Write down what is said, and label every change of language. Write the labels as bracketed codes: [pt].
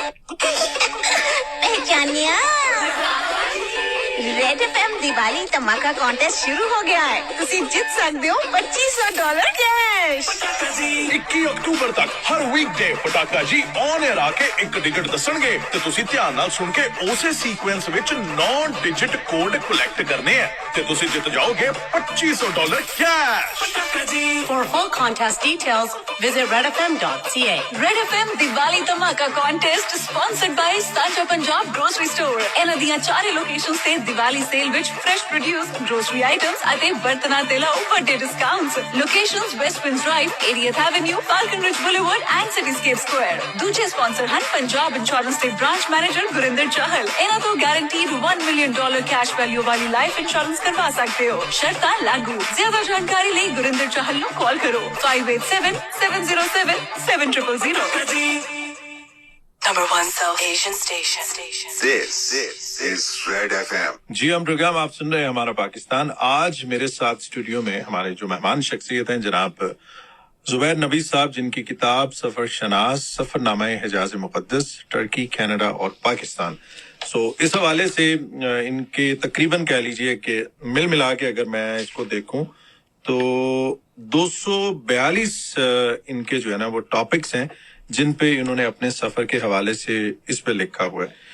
[hi] पहचानिया red FM Diwali धमाका contest शुरू हो गया है। [pa] तुसी जित सकते हो $2500 कैश। 21 ਅਕਤੂਬਰ ਤੱਕ ਹਰ ਵੀਕਡੇ ਪਟਾਕਾ ਜੀ ਔਨ 에ਅਰ ਆ ਕੇ ਇੱਕ ਡਿਜਿਟ ਦੱਸਣਗੇ ਤੇ ਤੁਸੀਂ ਧਿਆਨ ਨਾਲ ਸੁਣ ਕੇ ਉਸੇ ਸੀਕੁਐਂਸ ਵਿੱਚ 9 ਡਿਜਿਟ ਕੋਡ ਕਲੈਕਟ ਕਰਨੇ ਆ ਤੇ ਤੁਸੀਂ ਜਿੱਤ ਜਾਓਗੇ $2500 cash. [en] For full contest details, visit redfm.ca. [pa] Red FM Diwali ਧਮਾਕਾ ਕੰਟੈਸਟ ਸਪਾਂਸਰਡ ਬਾਈ ਸਾਂਝਾ ਪੰਜਾਬ ਗਰੋਸਰੀ ਸਟੋਰ। ਇਹਨਾਂ ਦੀਆਂ ਚਾਰੇ ਲੋਕੇਸ਼ਨਸ ਤੇ ਦੀਵਾਲੀ ਸੇਲ ਵਿੱਚ ਫਰੈਸ਼ ਪ੍ਰੋਡਿਊਸ, ਗਰੋਸਰੀ ਆਈਟਮਸ ਅਤੇ ਬਰਤਨਾਂ ਤੇ ਲਓ ਵੱਡੇ discounts. Locations ਵੈਸਟਵਿੰਡ drive, 80th avenue, Falcon ridge boulevard and ਸਿਟੀਸਕੇਪ Square. ਦੂਜੇ ਸਪਾਂਸਰ ਹਨ ਪੰਜਾਬ ਇੰਸ਼ੋਰੈਂਸ ਦੇ ਬ੍ਰਾਂਚ ਮੈਨੇਜਰ ਗੁਰਿੰਦਰ ਚਾਹਲ। ਇਹਨਾਂ ਤੋਂ ਗਾਰੰਟੀਡ $1 million ਕੈਸ਼ ਵੈਲਿਊ ਵਾਲੀ ਲਾਈਫ ਇੰਸ਼ੋਰੈਂਸ ਕਰਵਾ ਸਕਦੇ ਹੋ। ਸ਼ਰਤਾਂ ਲਾਗੂ। ਜ਼ਿਆਦਾ ਜਾਣਕਾਰੀ ਲਈ ਗੁਰਿੰਦਰ ਚਾਹਲ ਨੂੰ ਕਾਲ ਕਰੋ 587707007000। [en] Number 1 South Asian station. This is Red FM. [hi] जी हम प्रोग्राम आप सुन रहे हैं हमारा पाकिस्तान। आज मेरे साथ स्टूडियो में हमारे जो मेहमान शख्सियत हैं जनाब जुबैर नबी साहब, जिनकी किताब सफर शनास सफरनामा हिजाज मुक़द्दस, टर्की, कनाडा और पाकिस्तान। इस हवाले से इनके तकरीबन कह लीजिए कि मिल मिला के अगर मैं इसको देखूं तो 242 इनके जो है ना वो टॉपिक्स हैं जिन पे इन्होंने अपने सफर के हवाले से इस पे लिखा हुआ है।